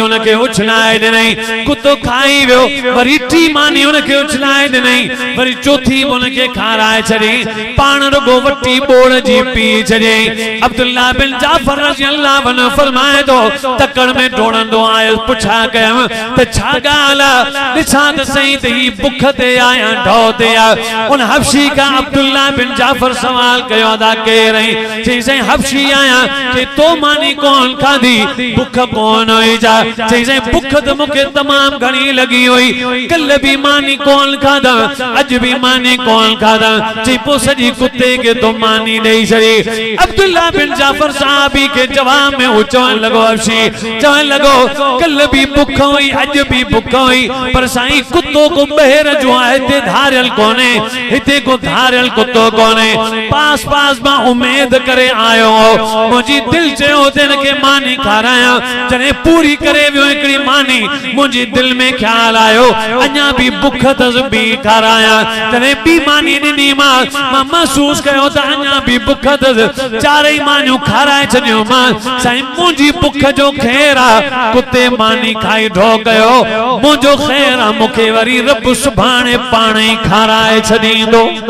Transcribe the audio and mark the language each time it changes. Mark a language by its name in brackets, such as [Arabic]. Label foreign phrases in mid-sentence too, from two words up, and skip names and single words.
[Sindhi] उनखे उछलाए ॾिनई कुत्तो खाई वियो वरी टी मानी उनखे उछलाए ॾिनई वरी चौथी उनखे खाराए छॾी पाण रुगो वटी बोड़ जी पी छॾियई अब्दुल्ला बिन जाफर रज़ियल्लाहु अन्हु फरमाए थो तकड़ में डोड़ंदो आयो पुछा कयमि त छा ॻाल्हि आहे ॾिसां त सही त ही बुख ते आया ढौ ते आ उन हबशी का अब्दुल्ला बिन जाफर सवाल कयो अदा केर आई चई साईं हबशी आया चई तो मानी कौन खाधी बुख कौन हुई जा चई साईं बुख त मूंखे तमाम घणी लगी हुई कल भी मानी कौन खाधा अज भी मानी कौन खाधा चई पो सजी कुत्ते के तो मानी ॾेई छड़ी अब्दुल्ला बिन जाफर साहबी के जवाब में वो चवण लॻो हबशी चवण लॻो कल भी बुख हुई अज भी बुख हुई पर साईं कुत्तो को ॿाहिरि जो आहे हिते धारियल कोने हिते को धारियल कुत्तो कोने पास पास मां उम्मीद करे आयो मुंहिंजी दिल चयो तिन के मानी खाराया जॾहिं पूरी करे वियो हिकड़ी मानी मुंहिंजी दिल में ख्याल आयो अञा भी बुख तस भी खाराया जॾहिं ॿी मानी ॾिनी मां महसूस कयो त अञा भी बुख तस चारई मानियूं खाराए छॾियूं मां साईं मुंहिंजी बुख जो ख़ैर आहे कुत्ते मानी खाई ढो कयो मुंहिंजो ख़ैर आहे मूंखे वरी रब सुभाणे पाण ई खाराए छॾींदो